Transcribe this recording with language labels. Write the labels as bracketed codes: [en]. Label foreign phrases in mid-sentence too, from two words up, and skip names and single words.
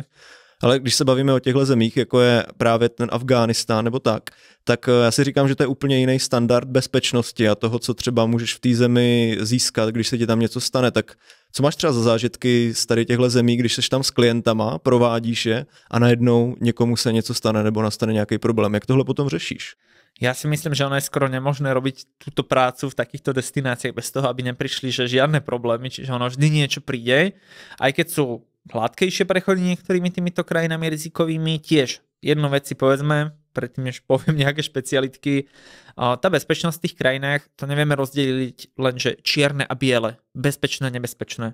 [cs] Ale když se bavíme o těchto zemích, jako je právě ten Afghánistán nebo tak já si říkám, že to je úplně jiný standard bezpečnosti a toho, co třeba můžeš v té zemi získat, když se ti tam něco stane. Tak co máš třeba za zážitky z tady těchto zemí, když seš tam s klientama, provádíš je a najednou někomu se něco stane nebo nastane nějaký problém? Jak tohle potom řešíš? [sk] Ja si myslím, že ono je skoro nemožné robiť túto prácu v takýchto destináciách bez toho, aby neprišli že žiadne problémy, čiže ono vždy niečo príde, aj keď sú hladkejšie prechody niektorými týmito krajinami rizikovými, tiež jednu vec si povedzme, predtým než poviem nejaké špecialitky, tá bezpečnosť v tých krajinách, to nevieme rozdeliť len, že čierne a biele, bezpečné, nebezpečné.